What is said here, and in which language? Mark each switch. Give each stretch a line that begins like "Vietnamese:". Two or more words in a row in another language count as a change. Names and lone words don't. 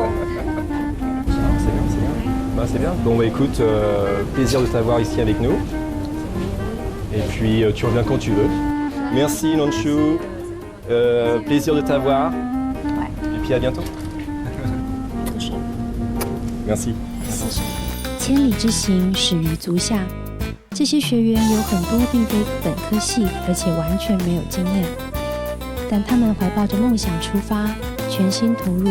French: C'est bien. C'est bien. Bon, écoute, plaisir de t'avoir ici avec nous. Et puis, tu reviens quand tu veux. Merci, Nonshu. Plaisir de t'avoir. Ouais. Et puis, à bientôt. Merci.
Chinese: 千里之行，始于足下。这些学员有很多并非本科系，而且完全没有经验，但他们怀抱着梦想出发，全心投入。